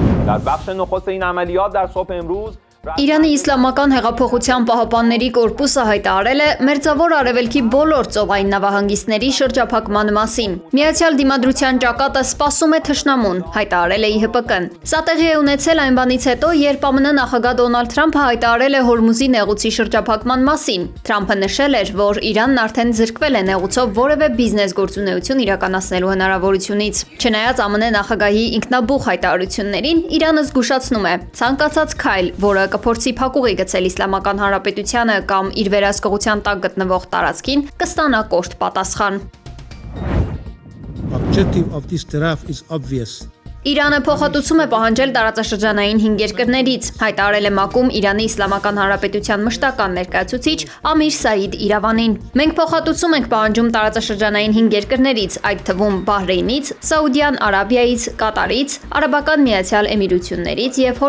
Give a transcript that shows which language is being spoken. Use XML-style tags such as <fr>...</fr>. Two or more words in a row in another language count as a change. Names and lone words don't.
<fa>در بخش نخست این عملیات در صبح امروز</fa> <hy>Իրանի իսլամական հեղափոխության պահապանների կորպուսը հայտարարել է Մերձավոր Արևելքի բոլոր ծովային նավահանգիստների շրջափակման մասին։ Միացյալ Դիմադրության ճակատը սպասում է թշնամուն, հայտարարել է ԻՀՊԿ-ն։ Սա տեղի է ունեցել այն բանից հետո, երբ ԱՄՆ նախագահ Դոնալդ Թրամփը հայտարարել է Հորմուզի նեղուցի շրջափակման մասին։ Թրամփը նշել էր, որ Իրանն արդեն զրկվել է նեղուցով որևէ բիզնես գործունեություն իրականացնելու հնարավորությունից։ Չնայած ԱՄՆ նախագահի ինքնաբուխ հայտարարություններին, Իրանը զգուշացնում է, ցանկացած քայլ, որը կփորձի փակուղի գցել Իսլամական Հանրապետությանը կամ իր վերահսկողության տակ գտնվող տարածքին, կստանա կոշտ պատասխան։</hy> <en>Objective of this draft is obvious.</en> <hy>Իրանը փոխհատուցում է պահանջել տարածաշրջանային 5 երկրներից, հայտարարել է ՄԱԿ-ում Իրանի Իսլամական Հանրապետության մշտական ներկայացուցիչ Ամիր Սաիդ Իրավանին։ Մենք փոխհատուցում ենք պահանջում տարածաշրջանային 5 երկրներից, այդ թվում Բահրեյնից, Սաուդյան Արաբիայից, Կատարից, Արաբական Միացյալ Էմիրություններից եւ</hy>